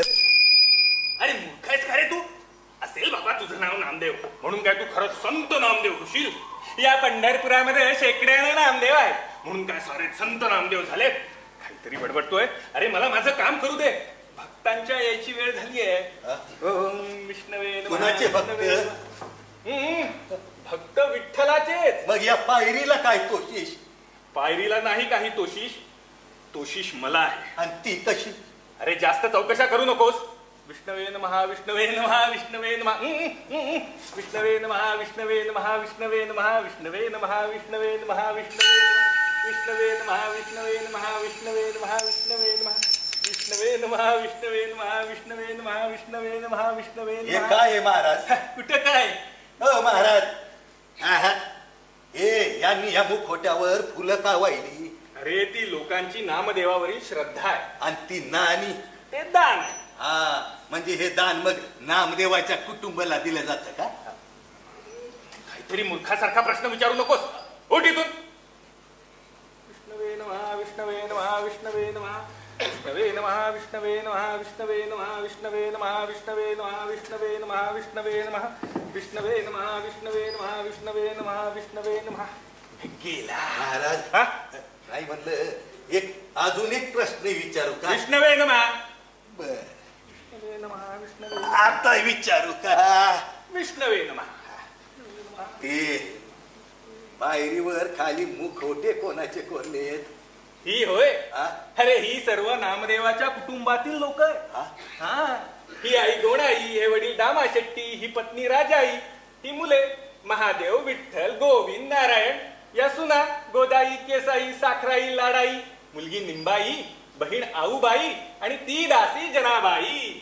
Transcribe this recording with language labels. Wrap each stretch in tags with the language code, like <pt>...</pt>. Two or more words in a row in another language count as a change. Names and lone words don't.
<mr>अरे मूर्ख आहेस का रे तू? असेल बाबा तुझं नाव नामदेव म्हणून काय तू खरंच संत नामदेव होशील? या पंढरपुरामध्ये शेकड्याने नामदेव आहेत म्हणून काय सारे संत नामदेव झालेत? काहीतरी बडबडतोय. अरे मला माझं काम करू दे. भक्तांच्या यायची वेळ झाली आहे.</mr> <sa>ओम विष्णवे नमः.</sa> <mr>कुणाचे भक्त? भक्त विठ्ठलाचेच. मग या पायरीला काय तोशिश? पायरीला नाही काही तोशिश. तोशिश मला आहे. आणि ती कशी? अरे जास्त चौकशा करू नकोस.</mr> <sa>विष्णवे नमः विष्णवे नमः विष्णवे नमः विष्णवे नमः विष्णवे नमः विष्णवे नमः विष्णवे नमः विष्णवे नमः विष्णवे नमः विष्णवे नमः विष्णवे नमः विष्णवे नमः विष्णवे नमः विष्णवे नमः विष्णवे नमः विष्णवे नमः विष्णवे</sa> <mr>हे नमः. काय आहे महाराज? कुठं काय? हो महाराज. आहा. हे यांनी या मुखोट्यावर फुलं का वाहिली? अरे ती लोकांची नामदेवावरील श्रद्धा आहे. आणि ती नानी? ते दान आहे. हा म्हणजे हे दान मग नामदेवाच्या कुटुंबाला दिलं जातं का? काहीतरी मूर्खासारखा प्रश्न विचारू नकोस. उठ इथून.</mr> <sa>विष्णवे नमः विष्णवे नमः विष्णवे नमः विष्णवे नमः विष्णवे नमः विष्णवे नमः विष्णवे नमः विष्णवे नमः विष्णवे नमः विष्णवे नमः विष्णवे नमः विष्णवे नमः विष्णवे नमः विष्णवे नमः.</sa> <mr>गेला महाराज. हा? नाही म्हणलं एक अजून एक प्रश्न विचारू का?</mr> <sa>विष्णवे नमः.</sa> <mr>बर.</mr> <sa>विष्णवे नमः विष्णवे</sa> <mr>आता विचारू का?</mr> <sa>विष्णवे नमः.</sa> <mr>ते पायरीवर खाली मुखवटे कोणाचे कोरलेत? ही होय. हा? अरे ही सर्व नामदेवाच्या कुटुंबातील लोक हा? हा. ही आई गोणाई, हे वडील दामा शेट्टी, ही पत्नी राजाई, ही मुले महादेव, विठ्ठल, गोविंद, नारायण, या सुना गोदाई, केसाई, साखराई, लाडाई, मुलगी निंबाई, बहीण आऊबाई आणि ती दासी जनाबाई.</mr>